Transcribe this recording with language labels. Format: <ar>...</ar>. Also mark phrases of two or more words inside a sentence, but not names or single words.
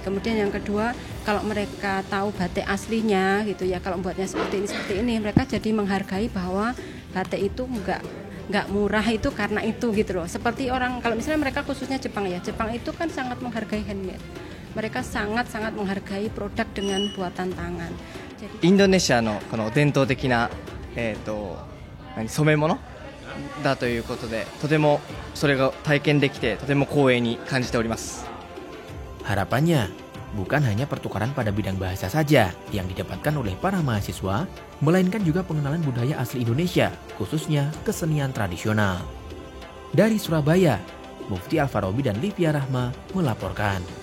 <id>Kemudian yang kedua, kalau mereka tahu batik aslinya gitu ya, kalau buatnya seperti ini mereka jadi menghargai bahwa batik itu nggak murah itu karena itu gitu loh. Seperti orang kalau misalnya mereka khususnya Jepang ya, Jepang itu kan sangat menghargai handmade. Mereka sangat-sangat menghargai produk dengan buatan tangan. Jadi,</id> <ja>インドネシアのこの伝統的な、染め物だということで、とてもそれが体験できてとても光栄に感じております。</ja> <id>Harapannya, bukan hanya pertukaran pada bidang bahasa saja yang didapatkan oleh para mahasiswa, melainkan juga pengenalan budaya asli Indonesia, khususnya kesenian tradisional. Dari Surabaya, Mufti Alfarobi dan Livia Rahma melaporkan.</id>